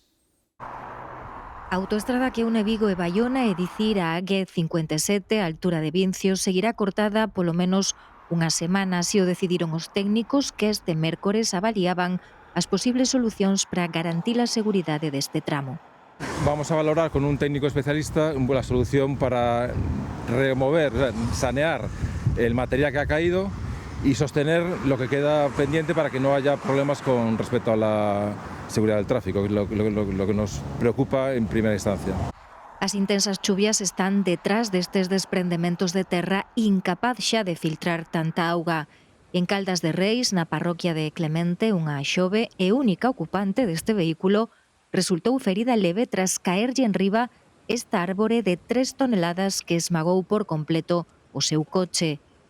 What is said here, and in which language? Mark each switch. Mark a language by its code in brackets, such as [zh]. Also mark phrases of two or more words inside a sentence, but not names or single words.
[gl] A autoestrada que une Vigo e Baiona, é dicir, a AG57, a altura de Vincios, seguirá cortada polo menos unha semana, así o decidiron os técnicos que este mércores avaliaban as posibles solucións para garantir a seguridade deste tramo. [es] Vamos a valorar con un técnico especialista la solución para remover, sanear el material que ha caído y sostener lo que queda pendiente para que no haya problemas con respecto a la seguridad del tráfico, que es lo que nos preocupa en primera instancia. [gl] As intensas chuvias están detrás destes desprendementos de terra incapaz xa de filtrar tanta auga. En Caldas de Reis, na parroquia de Clemente, unha xove e única ocupante deste vehículo resultou ferida leve tras caerlle enriba esta árbore de 3 toneladas que esmagou por completo o seu coche.